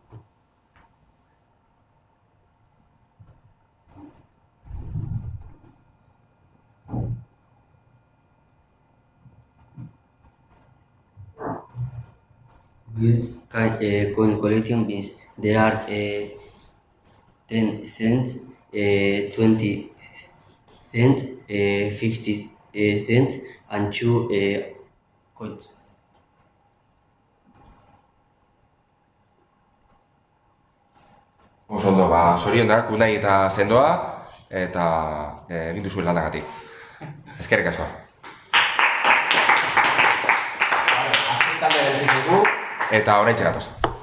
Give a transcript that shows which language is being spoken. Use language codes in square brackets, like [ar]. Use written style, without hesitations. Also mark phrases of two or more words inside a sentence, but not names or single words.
[en] Coin collection bins. There are 10 cents, 20 cents, 50 cents, and 2 coins. [eu] Oso ondo, zorionak, Unai eta Sendoa, eta egin duzuen lanagatik. Eskerrik asko. Azken talde gelditzen eta oraintxe gatoz.